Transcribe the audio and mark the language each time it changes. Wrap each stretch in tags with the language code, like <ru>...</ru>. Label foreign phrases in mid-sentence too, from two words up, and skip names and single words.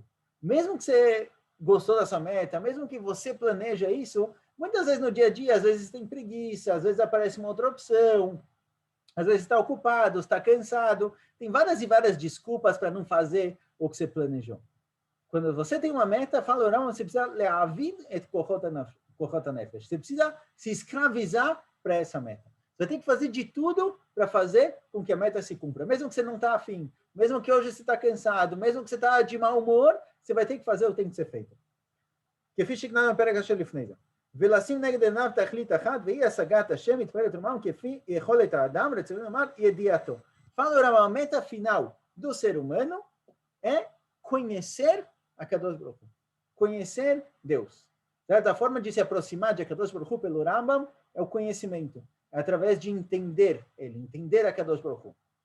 <pt>Mesmo que você gostou dessa meta, mesmo que você planeja isso, muitas vezes no dia a dia, às vezes tem preguiça, às vezes aparece uma outra opção, às vezes está ocupado, está cansado, tem várias e várias desculpas para não fazer o que você planejou. Quando você tem uma meta, fala, não, você precisa</pt> <he>לשעבד את כוחות הנפש.</he> <pt>Você precisa se escravizar para essa meta. Você tem que fazer de tudo para fazer com que a meta se cumpra. Mesmo que você não está afim, mesmo que hoje você está cansado, mesmo que você está de mau humor, você vai ter que fazer o que tem que ser feito.</pt> <he>כפי שכנענו בפרק אשר לפני זה. ולשים נגד עיניו תכלית אחת, והיא השגת השם יתפאר עמם כפי יכולת האדם, רצונו לומר ידיעתו.</he> <pt>Fala, a meta final do ser humano é conhecer a</pt> <he>קדוש ברוך הוא.</he> <pt>Conhecer Deus. A forma de se aproximar de</pt> <he>קדוש ברוך הוא</he> <pt>pelo Rambam é o conhecimento. É através de entender ele, entender a</pt> <he>קדוש ברוך הוא.</he>